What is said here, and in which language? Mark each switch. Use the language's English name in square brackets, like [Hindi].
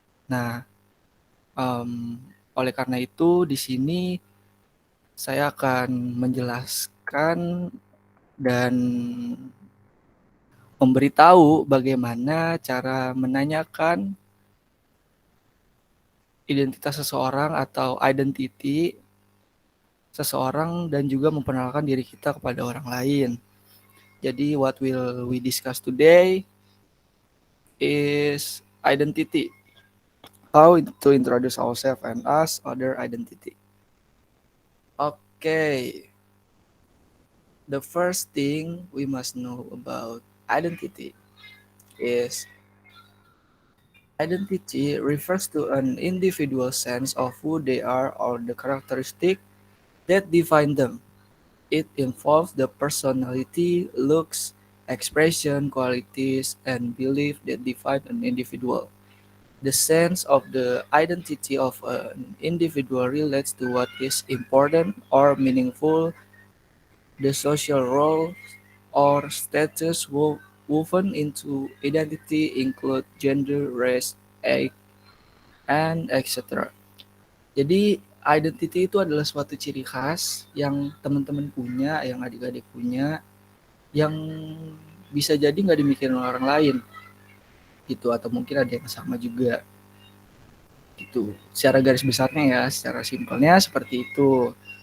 [Indonesian] Nah, oleh karena itu di sini saya akan menjelaskan dan memberitahu bagaimana cara menanyakan identitas seseorang atau identity seseorang dan juga memperkenalkan diri kita kepada orang lain. Jadi [English] what will we discuss today is identity. How to introduce ourselves and us other identity. Okay. The first thing we must know about identity is identity refers to an individual's sense of who they are or the characteristic that define them. It involves the personality, looks, expression, qualities, and belief that define an individual. The sense of the identity of an individual relates to what is important or meaningful, the social role or status woven into identity include gender, race, age, and etc. [Indonesian] Jadi identity itu adalah suatu ciri khas yang teman-teman punya, yang adik-adik punya, yang bisa jadi nggak dimikirin orang lain gitu, atau mungkin ada yang sama juga gitu. Secara garis besarnya ya, secara simpelnya seperti itu.